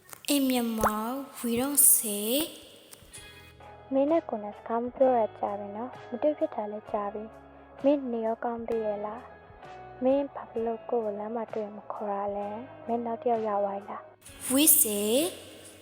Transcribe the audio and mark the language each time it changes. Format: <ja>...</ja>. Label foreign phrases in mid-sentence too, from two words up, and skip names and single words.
<en>In Myanmar, we don't say</en> <my>မင်းနဲ့ကိုယ်နဲ့စကားမပြောရကြပြီနော်မတွေ့ဖြစ်တာလည်းကြာပြီမင်းနေရောကောင်းသေးရဲ့လားမင်းဘာလို့ကိုယ်ကိုလမ်းမှာတွေ့မခေါ်ရလဲမင်းနောက်တစ်ယောက်ရောက်သွားလား</my> <en>we say</en>